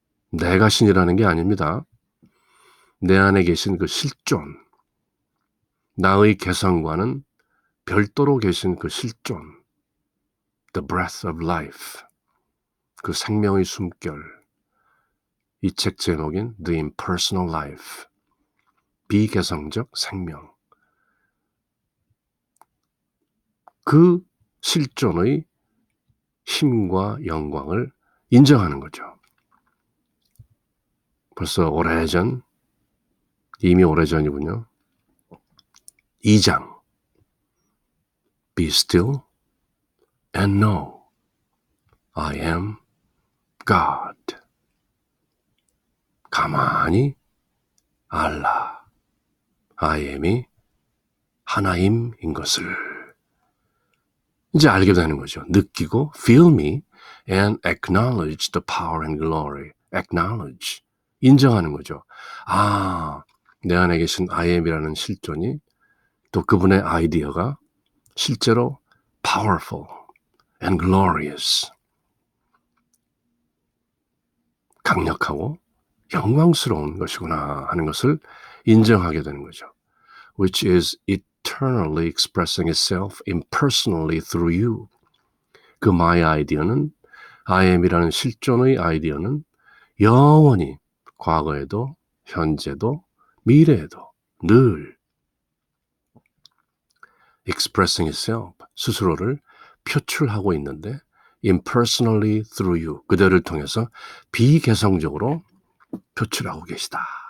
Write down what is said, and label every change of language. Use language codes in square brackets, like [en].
[ko] 내가 신이라는 게 아닙니다. 내 안에 계신 그 실존, 나의 개성과는 별도로 계신 그 실존, [en] the breath of life, [ko] 그 생명의 숨결, 이 책 제목인 The Impersonal Life, 비개성적 생명, 그 실존의 힘과 영광을 인정하는 거죠. 벌써 오래전, 이미 오래전이군요. [en] 2장 Be still and know I am God. [ko] 가만히 알라. I am이 하나임인 것을 이제 알게 되는 거죠. 느끼고 [en] feel me and acknowledge the power and glory. [ko] acknowledge. 인정하는 거죠. 내 안에 계신 I am이라는 실존이 또 그분의 아이디어가 실제로 [en] powerful and glorious. [ko] 강력하고 영광스러운 것이구나 하는 것을 인정하게 되는 거죠. [en] Which is eternally expressing itself impersonally through you. [ko] 그 my 아이디어는 I am이라는 실존의 아이디어는 영원히 과거에도 현재도 미래에도 늘 [en] expressing itself [ko] 스스로를 표출하고 있는데 [en] impersonally through you [ko] 그대를 통해서 비개성적으로 표출하고 계시다.